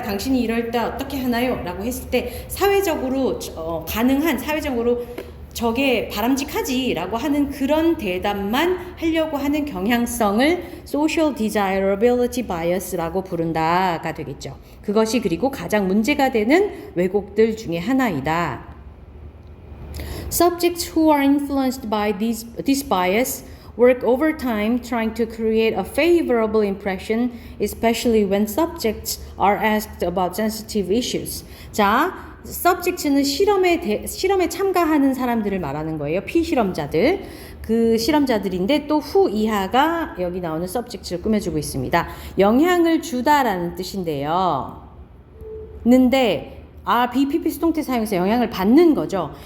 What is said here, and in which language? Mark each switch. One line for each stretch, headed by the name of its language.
Korean: 당신이 이럴 때 어떻게 하나요? 라고 했을 때 사회적으로 가능한 사회적으로 저게 바람직하지 라고 하는 그런 대답만 하려고 하는 경향성을 social desirability bias라고 부른다가 되겠죠. 그것이 그리고 가장 문제가 되는 왜곡들 중에 하나이다.
English: Subjects who are influenced by this bias work overtime trying to create a favorable impression, especially when subjects are asked about sensitive issues.
Korean: 자, subject는 실험에 참가하는 사람들을 말하는 거예요. 피실험자들. 그 실험자들인데 또 후 이하가 여기 나오는 subject를 꾸며주고 있습니다. 영향을 주다라는 뜻인데요. 는데 BPP 수동태 사용해서 영향을 받는 거죠.